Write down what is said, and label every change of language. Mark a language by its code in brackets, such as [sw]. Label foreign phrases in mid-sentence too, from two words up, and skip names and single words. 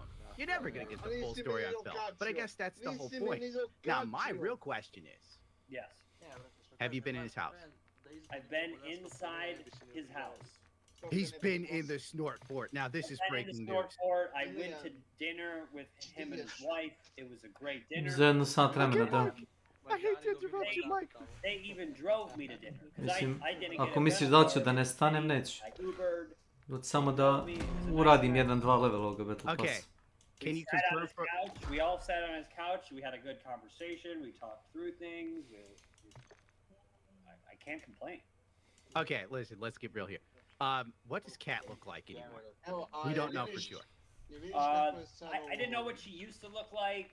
[en] You're never going to get the full story on Phil, but I guess that's the whole point. Now, my real question is... Yes. Have you been in his house? I've been inside his house. He's been in the snort fort. Now, this is breaking news. I went to dinner with him and his wife. It was a great dinner. [sr] Za jedno sat vremena, da. [en] I hate to interrupt you, Mike. They even drove me to dinner. [sr] Mislim, ako misliš da ću da ne stanem, neću. Samo da uradim 1-2 level ovoga Battle Passa. [en] Can you confirm for... We all sat on his couch. We had a good conversation. We talked through things. I can't complain. Okay, listen, let's get real here. What does Kat look like anymore? We don't know for sure. I didn't know what she used to look like.